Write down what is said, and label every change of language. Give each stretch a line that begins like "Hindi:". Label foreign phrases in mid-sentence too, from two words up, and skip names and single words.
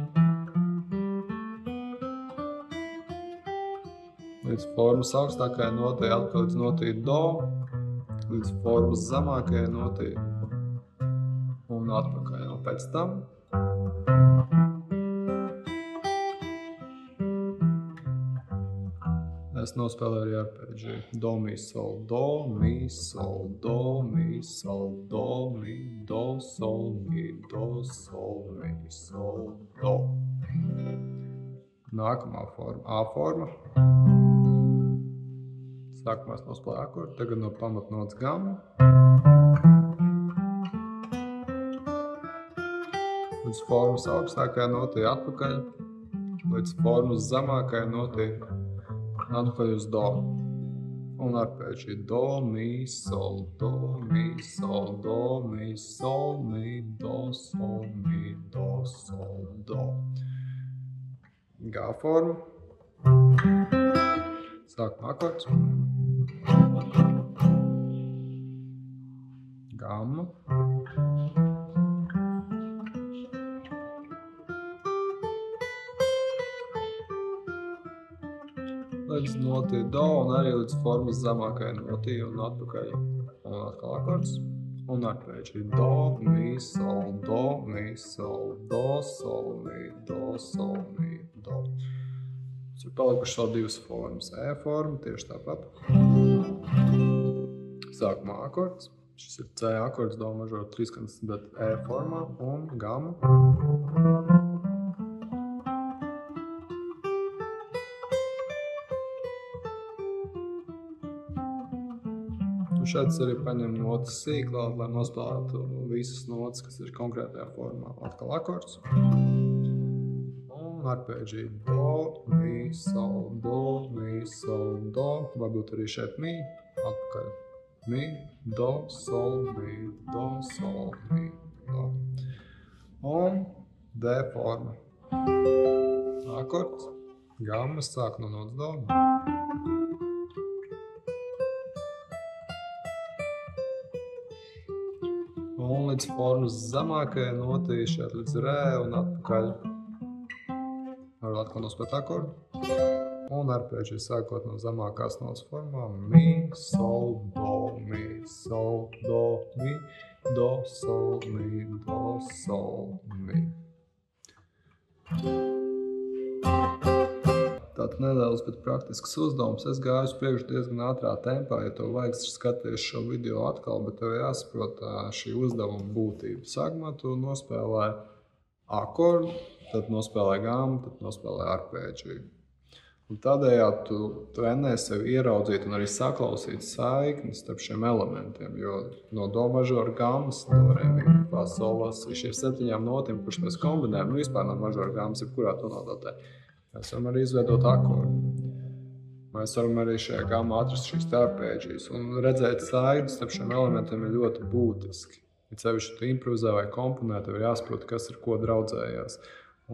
Latvian: Līdz formas augstākajai notei atpakaļ līdz notei do, līdz formas zemākajai notei un atpakaļ. Un pēc tam es nospēlēju arī arpēģiju. Do, mi, sol, do, mi, sol, do, mi, sol, do, mi, do, sol, mi, do, sol, mi, sol, do. Nākamā forma, A forma. Sākumā es nospēlēju akordu, tagad no pamatnotas gammu. Līdz formas augstākajai notei atpakaļ, līdz formas zemākajai notei atpakaļ uz do. Un arpēģija do, mi, sol, do, mi, sol, do, mi, sol, mi, do, sol, mi, do, sol, do. G forma. Sākumā akords. Gamma. Līdz notī do un arī līdz formas zemākajai notī un atpakaļ un atkal akords. Un arpēģija do, mi, sol, do, mi, sol, do, sol, mi, do, sol, mi, do. Mums ir palikušas vēl 2 formas. E forma tieši tāpat. Sākumā akords. Šis ir C akords, do mažoru 3 skaņas, bet E formā un gamma. Šeit arī paņem notas sīklāt, lai nospēlētu visas notas, kas ir konkrētajā formā. Atkal akords. Un arpēģija do, mi, sol, do, mi, sol, do. Varbūt arī šeit mi, atpakaļ. Mi, do, sol, mi, do, sol, mi, do. Un D forma. Akords. Gammas sāk no notas do. Un līdz formas zemākajai notei šeit līdz rē un atpakaļ. Var atkal nospēt akordu. Un arpēģija sākot no zemākās notas formām. Mi, sol, do, mi, sol, do, mi, do, sol, mi, do, sol, mi. Tātad nedaudz, bet praktisks uzdevums. Es gāju uz priekšu diezgan ātrā tempā, ja tev vajag skaties šo video atkal, bet tev jāsaprot šī uzdevuma būtība. Sākumā tu nospēlēji akordu, tad nospēlēji gammu, tad nospēlēji arpēģiju. Un tādējādi tu trenē sevi ieraudzīt un arī saklausīt saikni starp šiem elementiem, jo no do mažoru gammas, do, re, mi, fa, sol, la, si, šiem 7 notīm, kurš mēs kombinējam, vispār no mažoru gammas, jebkurā tonalitātē. Mēs varam arī izveidot akordu. Mēs varam arī šajā gammā atrast šīs arpēģijas. Un redzēt saiknes starp šiem elementiem ir ļoti būtiski. Ja sevišķi tu improvizē vai komponē, tev ir jāsaprot, kas ar ko draudzējās.